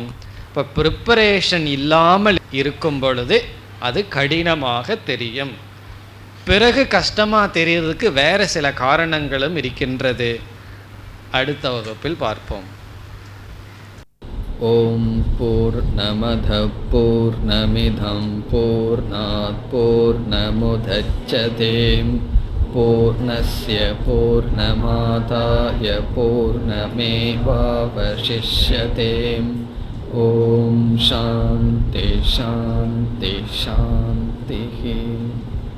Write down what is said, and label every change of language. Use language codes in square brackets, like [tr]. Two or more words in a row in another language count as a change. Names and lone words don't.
[ta] இப்போ ப்ரிப்பரேஷன் இல்லாமல் இருக்கும் பொழுது அது கடினமாக தெரியும். பிறகு கஷ்டமாக தெரியறதுக்கு வேறு சில காரணங்களும் இருக்கின்றது. அடுத்த வகுப்பில் பார்ப்போம். [sa] ॐ पूर्णमदः पूर्णमिदं पूर्णात् पूर्णमुदच्यते पूर्णस्य पूर्णमादाय पूर्णमेवावशिष्यते. ॐ शान्तिः शान्तिः शान्तिः.